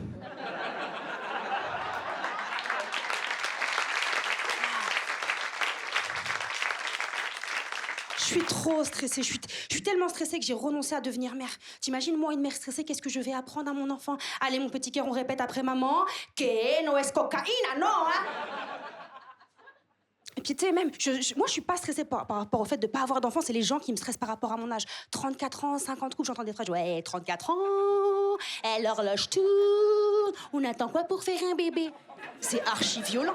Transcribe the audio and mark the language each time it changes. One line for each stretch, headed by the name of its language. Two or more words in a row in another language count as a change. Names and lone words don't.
French: Je suis trop stressée, je suis tellement stressée que j'ai renoncé à devenir mère. T'imagines, moi, une mère stressée, qu'est-ce que je vais apprendre à mon enfant? Allez, mon petit cœur, on répète après maman.
Catalan: Que no es cocaïna,
French: non, hein? Et puis, tu sais, même, moi, je suis pas stressée par rapport au fait de pas avoir d'enfant. C'est les gens qui me stressent par rapport à mon âge. 34 ans, 50 coups, j'entends des phrases. Ouais, 34 ans, l'horloge tourne. On attend quoi pour faire un bébé? C'est archi violent.